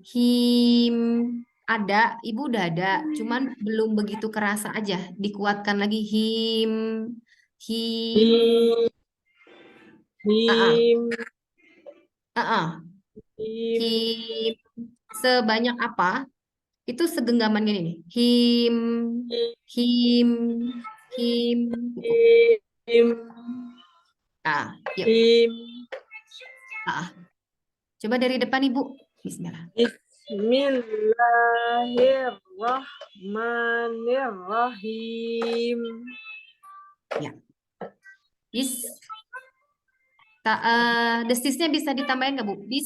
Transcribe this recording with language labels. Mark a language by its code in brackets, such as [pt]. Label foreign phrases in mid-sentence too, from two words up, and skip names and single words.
[id] Him ada, ibu udah ada, cuman belum begitu kerasa aja. Dikuatkan lagi him. Him. Him. Him. Sebanyak apa? Itu segenggaman gini nih. Him. Him. Him. Him. Yuk. Him. Coba dari depan Ibu. Bismillah. [ar] Bismillahirrahmanirrahim. [id] Ya. Desisnya bisa ditambahin nggak Bu?